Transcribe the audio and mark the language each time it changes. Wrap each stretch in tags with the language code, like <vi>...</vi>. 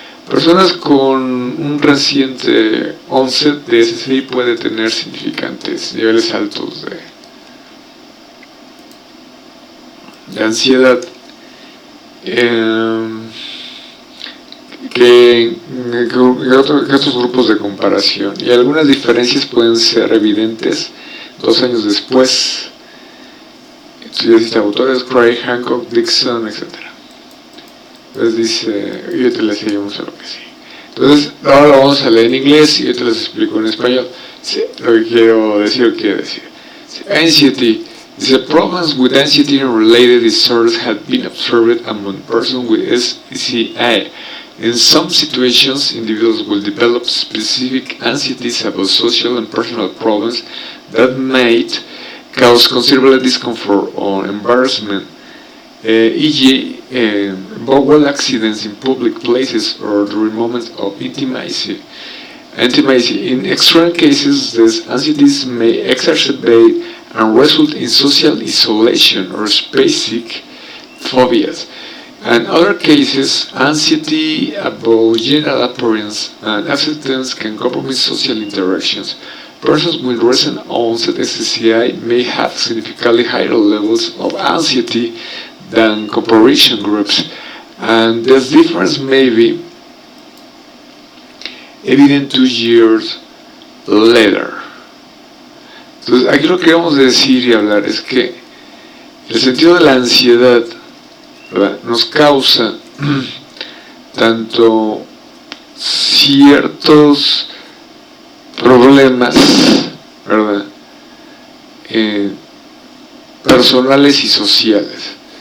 <es>Personas con un reciente onset de SCI puede tener significantes niveles altos de ansiedad, que otros grupos de comparación, y algunas diferencias pueden ser evidentes 2 años después. Entonces, autores Craig, Hancock, Dixon, etc. Entonces dice, y yo te les seguimos a lo que sí. Entonces, ahora lo vamos a leer en inglés y yo te les explico en español. Sí, lo que quiero decir. Sí, anxiety.</es> <en>The problems with anxiety and related disorders have been observed among persons with SCI. In some situations, individuals will develop specific anxieties about social and personal problems that might cause considerable discomfort or embarrassment, e.g., bowel accidents in public places or during moments of intimacy. In extreme cases, these anxieties may exacerbate and result in social isolation or spacey phobias. In other cases, anxiety about general appearance and acceptance can compromise social interactions. Persons with recent onset SCI may have significantly higher levels of anxiety than comparison groups, and this difference may be evident 2 years later.</en> <es>Entonces, aquí lo que queremos decir y hablar es que el sentido de la ansiedad, ¿verdad?, nos causa tanto ciertos problemas, ¿verdad?, personales y sociales.</es>